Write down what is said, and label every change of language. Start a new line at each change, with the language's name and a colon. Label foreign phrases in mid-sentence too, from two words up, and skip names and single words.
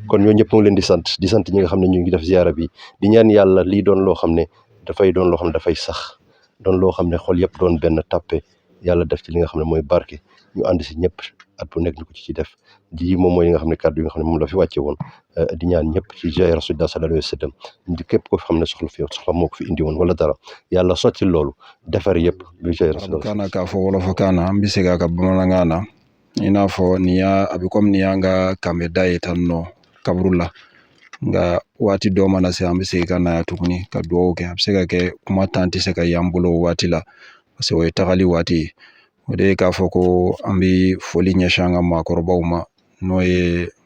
Wolof: kon ñoo ñëpp mu leen di sant ñi nga xam ne ñu ngi def ziyaara bi di ñaan yàlla lii doon loo xam ne dafay doon loo xam ne dafay sax doon loo xam ne xol yëpp doon benn tàppe yàlla def ci li nga xam ne mooy barke ñu ànd si ñëpp at bu nekk ñu ko ci def di moom mooy li nga xam ne kàddu yi nga xam ne moom la fi wàcce woon di ñaan ñëpp ci jaay
Arabic: رسول الله صلى الله عليه وسلم
Wolof: di képp ko fi xam ne soxla moo ko fi indi woon wala dara yàlla sotti loolu defar yëpp bi jaay rasulillahi
Bambara: kana ka fo wolof kana an bɛ se k'a ka bamanankan na i n'a fɔ a bɛ komi ni y'an ka kanbɛ da ye tan nɔ kaburu la nka waati dɔ mana se an bɛ segin ka na yan tuguni ka dugawu kɛ a bɛ se ka kɛ kuma tan tɛ se ka y'an bolo o waati la
French: parce que
Bambara: o ye tagali waati ye o de ye k'a fɔ ko an bɛ foli ɲɛsin an ka maakɔrɔbaw ma n'o ye